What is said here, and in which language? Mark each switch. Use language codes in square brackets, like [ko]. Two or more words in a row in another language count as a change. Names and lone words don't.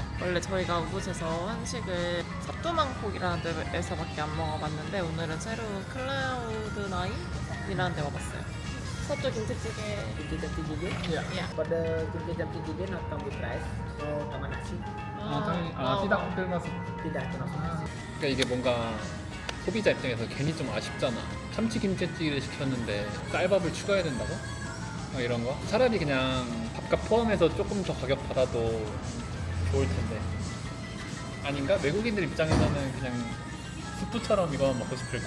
[ko] 원래 저희가 우붓에서 한식을 삽두망콕이라는 데에서밖에 안 먹어봤는데 오늘은 새로운 클라우드9이라는 데 와봤어요. 서쪽 김치찌개. 야. [id] Pada kimchi dia [en] not come with rice, so [id] tambah nasi. [ko] 띠닥 들면서. [id] Tidak termasuk nasi. [ko] 그러니까 이게 뭔가 소비자 입장에서 괜히 좀 아쉽잖아. 참치 김치찌개를 시켰는데 쌀밥을 추가해야 된다고? 막 이런 거. 차라리 그냥 밥값 포함해서 조금 더 가격 받아도 좋을 텐데. 아닌가? 외국인들 입장에서는 그냥 스프처럼 이거 먹고 싶을까?